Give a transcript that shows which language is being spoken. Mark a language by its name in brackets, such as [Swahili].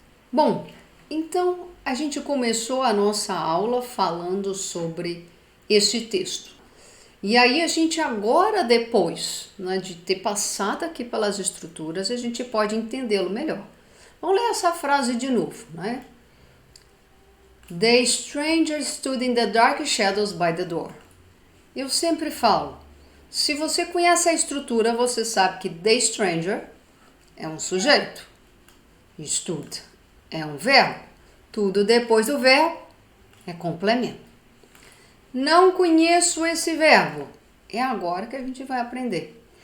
[Portuguese] Bom, então a gente começou a nossa aula falando sobre esse texto. E aí a gente agora, depois, né, de ter passado aqui pelas estruturas, a gente pode entendê-lo melhor. Vamos ler essa frase de novo, né? [English] The stranger stood in the dark shadows by the door. [Portuguese] Eu sempre falo, se você conhece a estrutura, você sabe que the stranger é um sujeito. Stood é um verbo. Tudo depois do verbo é complemento. Não conheço esse verbo. É agora que a gente vai aprender.